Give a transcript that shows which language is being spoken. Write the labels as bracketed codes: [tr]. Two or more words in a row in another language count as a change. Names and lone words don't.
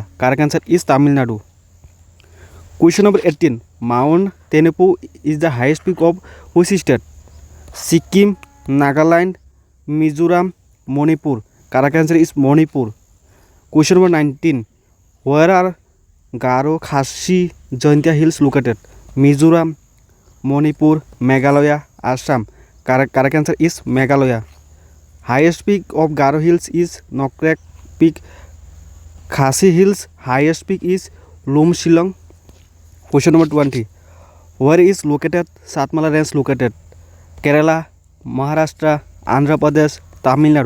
[en] Correct answer is Tamil Nadu. Question number 18. Mount Tenepu is the highest peak of which state? Sikkim, Nagaland, Mizoram, Manipur. Correct answer is Manipur. Question number 19. Where are Garo Khasi Jaintia Hills located? Mizoram, Manipur, Meghalaya, Assam. Correct answer is Meghalaya. Highest peak of Garo Hills is Nokrek Peak. Khasi Hills highest peak is Lumshilong. Question number 20. Where is located Satmala Range located? Kerala, Maharashtra, Andhra Pradesh, Tamil Nadu.